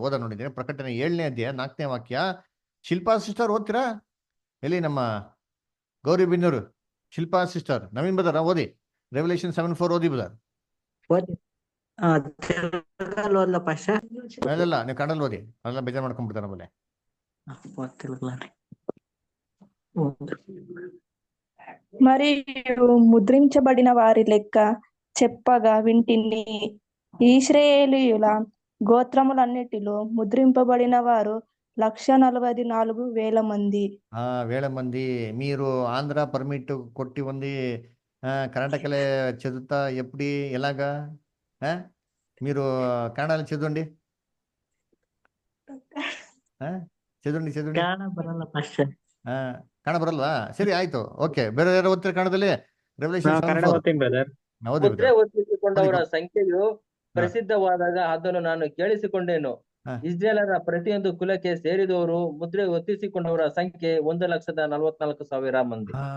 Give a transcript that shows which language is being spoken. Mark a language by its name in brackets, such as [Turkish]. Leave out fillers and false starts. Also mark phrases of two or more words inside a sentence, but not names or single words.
[Kannada] ಓದ ನೋಡಿದ್ದೇನೆ. ಪ್ರಕಟಣೆ 7ನೇ ಅಧ್ಯಾಯ 4ನೇ ವಾಕ್ಯ. ಶಿಲ್ಪಾ ಸಿಸ್ಟರ್ ಓದ್ತೀರಾ? ಎಲ್ಲಿ ನಮ್ಮ ಗೌರಿಬಿನ್ನೂರು ಶಿಲ್ಪಾ ಸಿಸ್ಟರ್, ನವೀನ್ ಬದರ್ ಓದಿ. ರೆವಲ್ಯೂಷನ್ 7:4 ಓದಿ ಬದರ್. ತಿರ್ಗಲ್ವಲ್ಲ ಪಾಶ ಇಲ್ಲ ನೀವು ಕನ್ನಡದಲ್ಲಿ ಓದಿ, ಅದೆಲ್ಲ ಬೇಜಾರು ಮಾಡ್ಕೊಂಡ್ಬಿಡ್ತಾರೆ ಆಮೇಲೆ. [Telugu] మరియు ముద్రించబడిన వారి లెక్క చెప్పగా వింటిని, ఇశ్రాయేలీయుల గోత్రములన్నిటిలో ముద్రింపబడిన వారు 1,44,000 మంది. వేల మంది. మీరు ఆంధ్ర పర్మిట్ కొట్టి ఉంది, కర్ణాటకలే చదువుతా ఎప్పుడు ఎలాగా? మీరు కన్నడలో చదవండి, చదవండి చదవండి. [Kannada] ಬರಲ್ಲ ಪಾಶ. ಕನ್ನಡ ಬರಲ್ವಾ? ಸರಿ ಆಯ್ತು, ಓಕೆ. ಬೇರೆ ಯಾರು ಓದ್ತಾರೆ ಕನ್ನಡದಲ್ಲಿ? ರೆವಲ್ಯೂಷನ್ ಕನ್ನಡ ಓದ್ತೀನಿ ಬ್ರದರ್. ಮುದ್ರೆ ಒತ್ತಿಸಿಕೊಂಡವರ ಸಂಖ್ಯೆಯು ಪ್ರಸಿದ್ಧವಾದಾಗ ಅದನ್ನು ನಾನು ಕೇಳಿಸಿಕೊಂಡೇನು. ಇಸ್ರೇಲರ ಪ್ರತಿಯೊಂದು ಕುಲಕ್ಕೆ ಸೇರಿದವರು ಮುದ್ರೆ ಒತ್ತಿಸಿಕೊಂಡವರ ಸಂಖ್ಯೆ 1,44,000 ಮಂದಿ.